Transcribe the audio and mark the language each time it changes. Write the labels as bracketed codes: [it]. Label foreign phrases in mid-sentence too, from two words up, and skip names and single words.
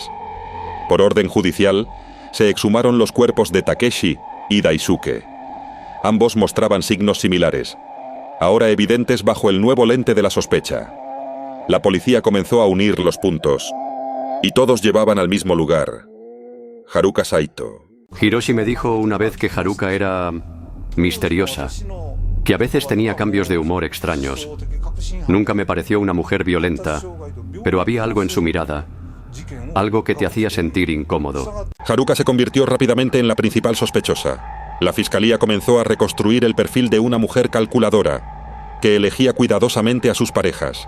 [es] Por orden judicial, se exhumaron los cuerpos de Takeshi y Daisuke. Ambos mostraban signos similares, ahora evidentes bajo el nuevo lente de la sospecha. La policía comenzó a unir los puntos, y todos llevaban al mismo lugar: Haruka Saito. Hiroshi me dijo una vez que Haruka era misteriosa, que a veces tenía cambios de humor extraños. Nunca me pareció una mujer violenta, pero había algo en su mirada, algo que te hacía sentir incómodo. Haruka se convirtió rápidamente en la principal sospechosa. La fiscalía comenzó a reconstruir el perfil de una mujer calculadora, que elegía cuidadosamente a sus parejas.